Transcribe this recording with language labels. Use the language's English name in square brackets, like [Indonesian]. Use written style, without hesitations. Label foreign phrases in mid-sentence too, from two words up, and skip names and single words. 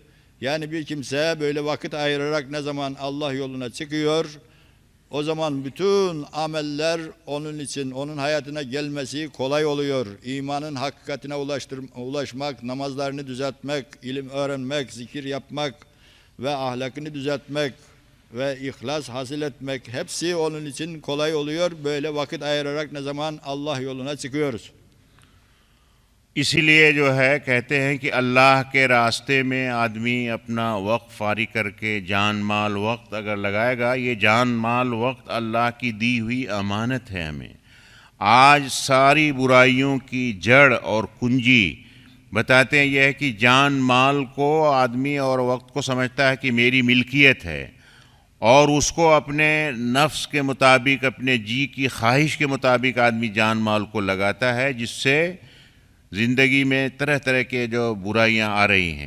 [Turkish] Yani bir kimse böyle vakit ayırarak ne zaman Allah yoluna çıkıyor, o zaman bütün ameller onun için, onun hayatına gelmesi kolay oluyor. İmanın hakikatine ulaşmak, namazlarını düzeltmek, ilim öğrenmek, zikir yapmak ve ahlakını düzeltmek ve ihlas hasil etmek hepsi onun için kolay oluyor. Böyle vakit ayırarak ne zaman Allah yoluna çıkıyoruz. [Hindi] इसीलिए जो है कहते हैं कि अल्लाह के रास्ते में आदमी अपना वक्त फारी करके जान माल वक्त अगर लगाएगा, ये जान माल वक्त अल्लाह की दी हुई अमानत है हमें. आज सारी बुराइयों की जड़ और कुंजी बताते हैं यह है कि जान माल को आदमी और वक्त को समझता है कि मेरी मिल्कियत है और उसको अपने नफ्स के मुताबिक, अपने जी की ख्वाहिश के मुताबिक आदमी जान माल को लगाता है, जिससे ज़िंदगी में तरह तरह के जो बुराइयां आ रही हैं.